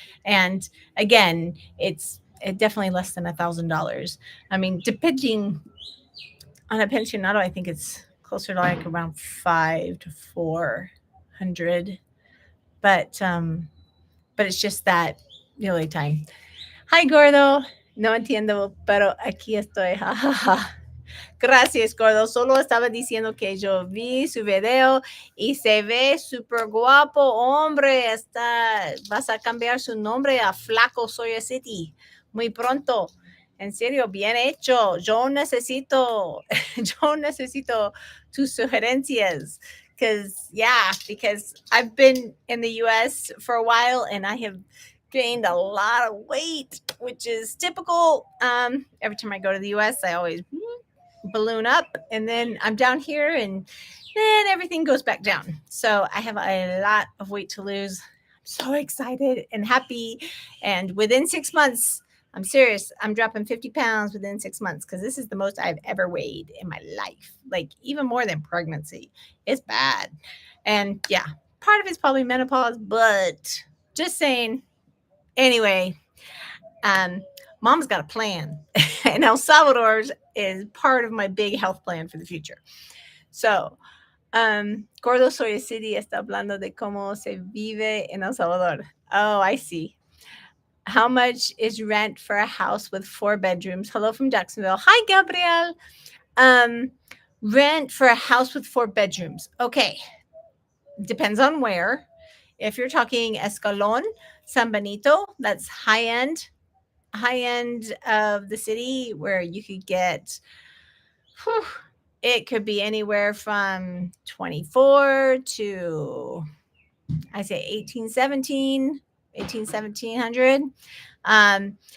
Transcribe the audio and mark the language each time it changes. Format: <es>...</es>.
<en>And again, it's definitely less than $1,000. I mean, depending on a pensionado, I think it's closer to like around 500 to 400. But it's just that really time. Hi, Gordo.</en> <es>No entiendo, pero aquí estoy. Gracias, Gordo. Solo estaba diciendo que yo vi su video y se ve súper guapo, hombre. Vas a cambiar su nombre a Flaco Soya City muy pronto. En serio, bien hecho. Yo necesito tus sugerencias.</es> <en>Because I've been in the U.S. for a while and I have gained a lot of weight, which is typical. Every time I go to the U.S., I always balloon up, and then I'm down here, and then everything goes back down. So I have a lot of weight to lose. I'm so excited and happy. And within 6 months, I'm serious, I'm dropping 50 pounds within 6 months, because this is the most I've ever weighed in my life. Like, even more than pregnancy. It's bad. And yeah, part of it's probably menopause, but just saying. Anyway, Mom's got a plan, and El Salvador is part of my big health plan for the future.</en> <es>So, Gordo Soy City está hablando de cómo se vive en El Salvador.</es> <en>Oh, I see. How much is rent for a house with 4 bedrooms? Hello from Jacksonville. Hi, Gabriel. Rent for a house with 4 bedrooms. Okay. Depends on where. If you're talking Escalon, San Benito, that's high end of the city, where you could get, it could be anywhere from 24 to, I say 1700.</en>